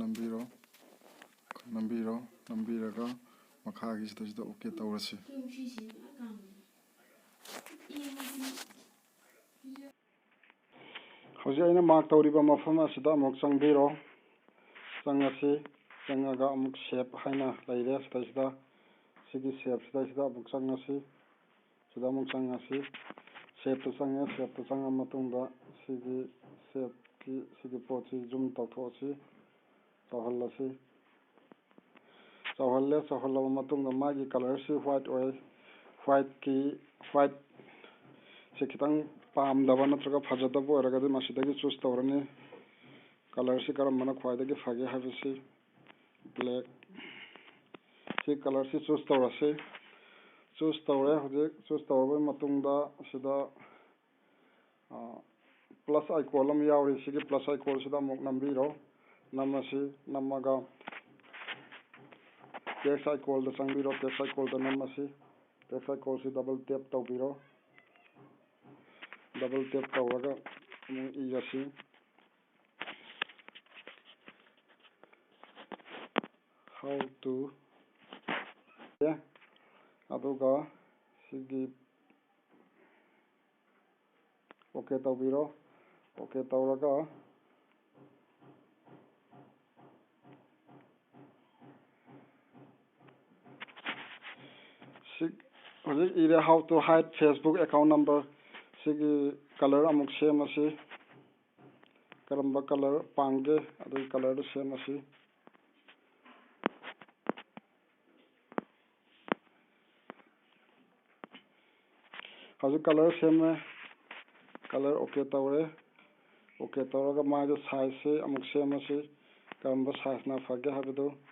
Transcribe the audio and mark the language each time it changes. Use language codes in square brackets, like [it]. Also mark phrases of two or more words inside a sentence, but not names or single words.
[mni] nambiraga makhagi sida okay tawrasi hojik aina mark tawriba mafam asida amuk changbiro changasi changaga amuk shape haina leire sida sigi shape sida amuk changasi sida amuk changasi shape to changa matungda sigi shape ki sigi potsi zoom tawthosi chawhallasi chawhallaba matungda magi color si white oil white se khitang pamdaba natraga phajadaba oiragadi masidagi choose tawrani color si karambana khwaidagi phage habisi black si color si choose tawrasi choose tawre hojik choose tawraba matungda sida [en] plus icon [mni] am yawri sigi [en] plus icon [mni] sida amuk nambiro namasi namaga [en] text icon [mni] da changbiro [en] text icon [mni] da namasi [en] text icon [mni] si [en] double tap [mni] tawbiro [en] double tap [mni] tawraga irasi [en] how to [mni] aduga sigi okay tawbiro okay tawraga hojik ire [en] how to hide Facebook account number [mni] sigi color amuk semasi karamba color pangge adu color do semasi hojik color semme color okay tawre okay tawraga maido size se amuk semasi karamba size na phage habidu